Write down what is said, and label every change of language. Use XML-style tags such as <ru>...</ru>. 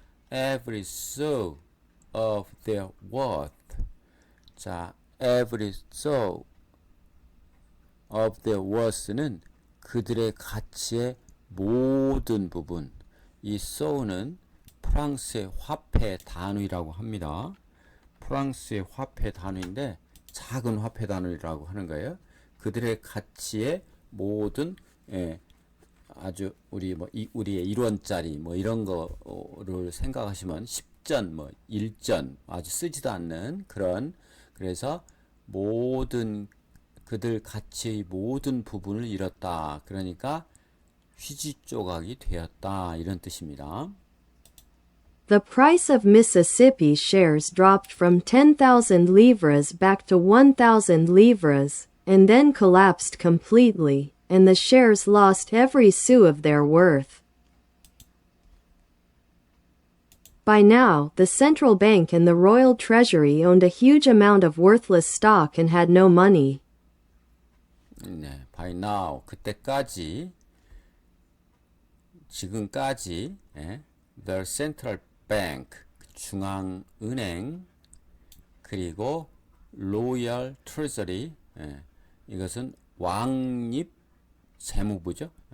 <en>every sou of their worth.</en> <ko>자,</ko> <en>every sou of their worth</en> <ko>는 그들의 가치의 모든 부분. 이 sou는 프랑스의 화폐 단위라고 합니다. 프랑스의 화폐 단위인데 작은 화폐 단위라고 하는 거예요. 그들의 가치의 모든 예, 아주 우리의 1원짜리 뭐 이런 거를 생각하시면 10전 뭐 1전 아주 쓰지도 않는 그런 그래서 모든 그들 가치의 모든 부분을 잃었다. 그러니까 휴지 조각이 되었다. 이런 뜻입니다.</ko> <en>The price of Mississippi shares dropped from 10,000 livres back to 1,000 livres, and then collapsed completely, and the shares lost every sou of their worth. By now, the central bank and the royal treasury owned a huge amount of worthless stock and had no money.</en> <ko>네,</ko> <en>by now</en> <ko>그때까지 지금까지</ko> <en>the central bank</en> <ko>중앙은행 그리고</ko> <en>royal treasury</en> <ko>이것은 왕립 재무부죠.</ko>